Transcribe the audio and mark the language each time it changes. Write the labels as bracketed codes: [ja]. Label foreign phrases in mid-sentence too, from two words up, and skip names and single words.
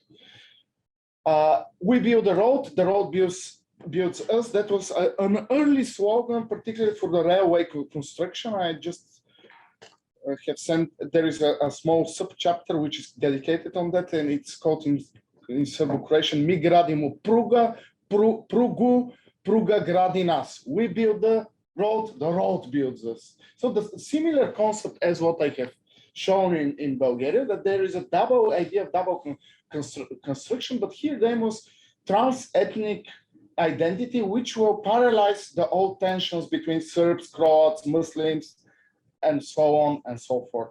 [en] We build the road builds us. That was an early slogan, particularly for the railway construction. I just have sent, there is a small sub-chapter which is dedicated on that, and it's called in Serbo-Croatian, [sr] Mi gradimo pruga, pruga gradi nas. [en] We build the road builds us. So the similar concept as what I have shown in Bulgaria, that there is a double idea of double construction, but here there was trans-ethnic identity, which will paralyze the old tensions between Serbs, Croats, Muslims, and so on and so forth.